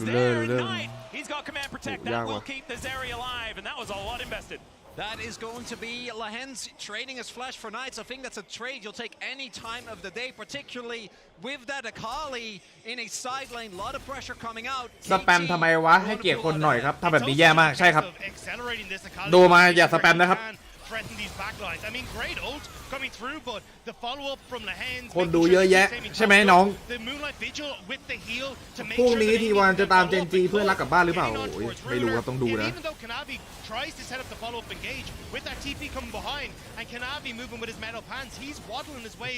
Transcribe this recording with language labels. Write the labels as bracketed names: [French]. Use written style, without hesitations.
[English] Ruler, there. Ruler. Knight, he's got command protect. Yeah, That will well. keep this area alive, and that was a lot invested. That is going to be Lahen's trading his flash for Knights. I think that's a trade you'll take any time of the day, particularly with that Akali in a side lane. A lot of pressure coming out. [Thai] สแปมทำไมวะให้เกียรติคนหน่อยครับทำแบบนี้แย่มากใช่ครับโดมาอย่าสแปมนะครับ [English] threaten these backlines. I mean, great ult coming through, but the follow-up from Lahen's [Thai] คนดูเยอะแยะใช่ไหมน้อง [English] the Moonlight Vigil with the heal to make [Thai] พรุ่ง [English] sure [Thai] นี้ทีวานจะตามเจนจีเพื่อนรักกลับบ้านหรือเปล่าโอ้ยไม่รู้ครับต้องดูนะ [English] even though Kanavi tries to set up the follow-up engage with that TP coming behind and Kanavi moving with his metal pants, he's waddling his way